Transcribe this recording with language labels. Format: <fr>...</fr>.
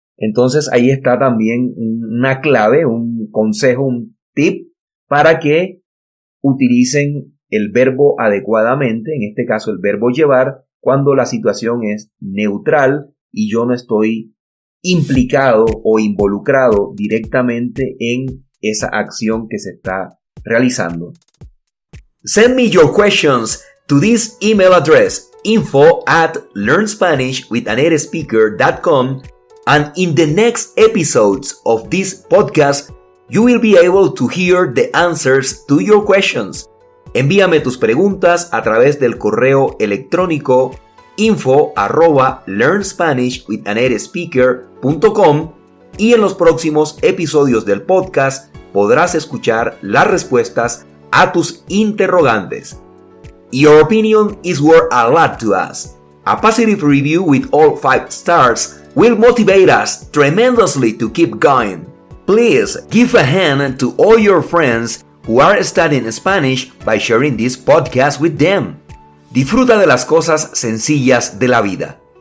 <es>Entonces, ahí está también una clave, un consejo, un tip para que utilicen el verbo adecuadamente, en este caso el verbo llevar, cuando la situación es neutral y yo no estoy implicado o involucrado directamente en esa acción que se está realizando.</es> <en>Send me your questions to this email address, info@learnspanishwithanatespeaker.com, and in the next episodes of this podcast, you will be able to hear the answers to your questions.</en> <es>Envíame tus preguntas a través del correo electrónico info@learnspanishwithanatespeaker.com, y en los próximos episodios del podcast podrás escuchar las respuestas a tus interrogantes.</es> <en>Your opinion is worth a lot to us. A positive review with all 5 stars will motivate us tremendously to keep going. Please give a hand to all your friends who are studying Spanish by sharing this podcast with them.</en> <es>Disfruta de las cosas sencillas de la vida.</es>